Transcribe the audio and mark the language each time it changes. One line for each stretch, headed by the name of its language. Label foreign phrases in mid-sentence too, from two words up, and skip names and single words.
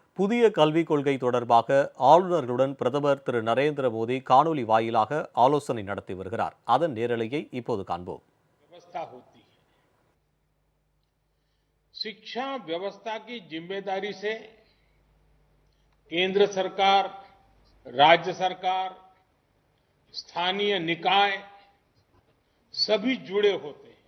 Tamil: புதிய கல்விக் கொள்கை தொடர்பாக ஆளுநர்களுடன் பிரதமர் திரு நரேந்திர மோடி காணொலி வாயிலாக ஆலோசனை நடத்தி வருகிறார். அதன் நேரலையை இப்போது காண்போம்.
Hindi: व्यवस्था होती है। शिक्षा व्यवस्था की जिम्मेदारी से केंद्र सरकार, राज्य सरकार, स्थानीय निकाय सभी जुड़े होते हैं।